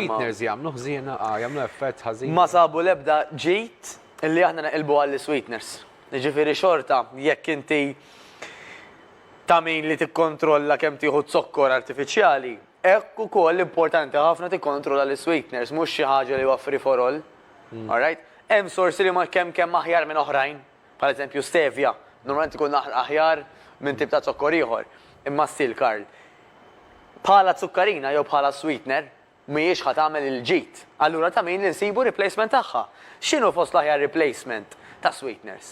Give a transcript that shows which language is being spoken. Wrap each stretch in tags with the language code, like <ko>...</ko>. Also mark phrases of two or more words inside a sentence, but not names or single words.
<mt>Sweeteners jagħmlu ħżiena, jagħmlu effett ħażin. Ma sabu l-ebda ġejt illi aħna naqilbu għall-sweeteners. Jiġifieri xorta jekk inti ta' min li tikkontrolla kemm tieħu zokkor artifiċjali, hekk ukoll importanti ħafna tikkontrolla l-sweeteners, mhux xi ħaġa li huwa</mt> <en>free for all. All right?</en> <mt>Hemm sorsi li ma kemm aħjar minn oħrajn, bħal eżempju stevia. Normalment ikun aħjar minn tip ta' zokkor ieħor. Imma still, Karl, bħala zukkarina jew bħala sweetener, mhijiex ħa tagħmel il-ġid. Allura ta' min li nsibu replacement tagħha. X'inhu fost l-aħjar replacement ta' sweeteners?</mt>